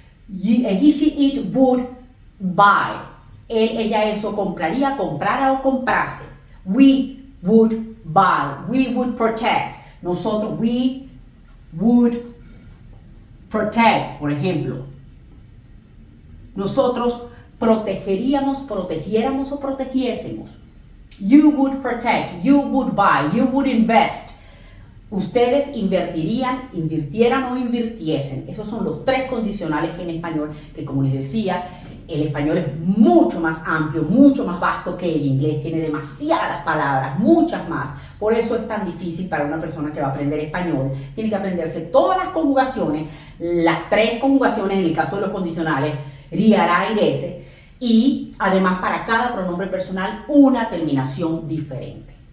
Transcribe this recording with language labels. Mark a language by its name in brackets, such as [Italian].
[English] He, she, it would buy, [Spanish] él, ella, eso, compraría, comprara o comprase. [English] We would buy, we would protect, nosotros, we would protect, [Spanish] por ejemplo. Nosotros protegeríamos, protegiéramos o protegiésemos. [English] You would protect, you would buy, you would invest. [Spanish] Ustedes invertirían, invirtieran o invirtiesen. Esos son los tres condicionales en español que, como les decía, el español es mucho más amplio, mucho más vasto que el inglés. Tiene demasiadas palabras, muchas más. Por eso es tan difícil para una persona que va a aprender español. Tiene que aprenderse todas las conjugaciones, las tres conjugaciones en el caso de los condicionales, ri, ara, irese, y además para cada pronombre personal una terminación diferente.